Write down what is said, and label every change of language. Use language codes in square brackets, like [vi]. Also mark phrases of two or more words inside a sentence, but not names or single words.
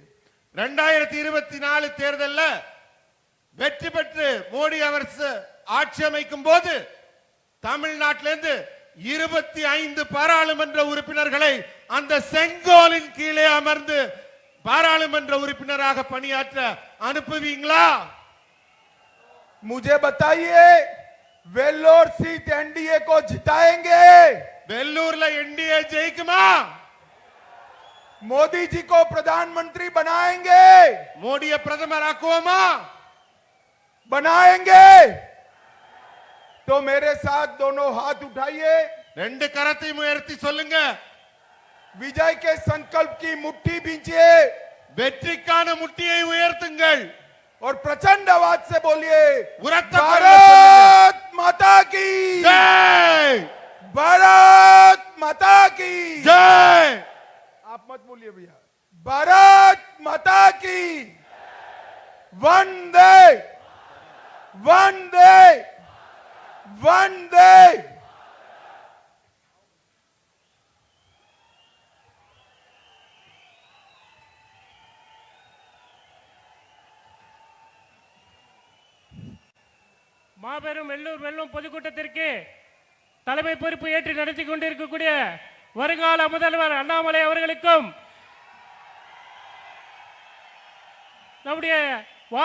[ta] 2024 தேர்தல்ல வெற்றி பெற்று மோடி அரசு ஆட்சி அமைக்கும் போது தமிழ்நாட்டிலிருந்து 25 பாராளுமன்ற உறுப்பினர்களை அந்த செங்கோலின் கீழே அமர்ந்து பாராளுமன்ற உறுப்பினராக பணியாற்ற அனுப்புவீங்களா? [hi] मुझे बताइए, वेल्लोर सीट एनडीए को जिताएंगे? [ta] வெள்ளூர்ல என்டிஏ ஜெயிக்குமா? [hi] मोदी जी को प्रधानमंत्री बनाएंगे? [ta] மோடியை பிரதமராக்குவோமா? [hi] बनाएंगे? तो मेरे साथ दोनों हाथ उठाइए, [ta] ரெண்டு கரத்தையும் உயர்த்தி சொல்லுங்க. [hi] विजय के संकल्प की मुट्ठी बींचिए [ta] வெற்றிக்கான முட்டியை உயர்த்துங்கள். [hi] और प्रचंड आवाज से बोलिए, [ta] உரத்த குரல்ல [hi] भारत माता की ஜெய், भारत माता की ஜெய். आप मत बोलिए भैया, भारत माता की वंदे वंदे वंदे। [ta] மாபெரும் வெள்ளூர் வெல்லும் பொதுக்கூட்டத்திற்கு தலைமை பொறுப்பு ஏற்று நடத்தி கொண்டிருக்கக்கூடிய வருங்கால முதல்வர் அண்ணாமலை அவர்களுக்கும் நம்முடைய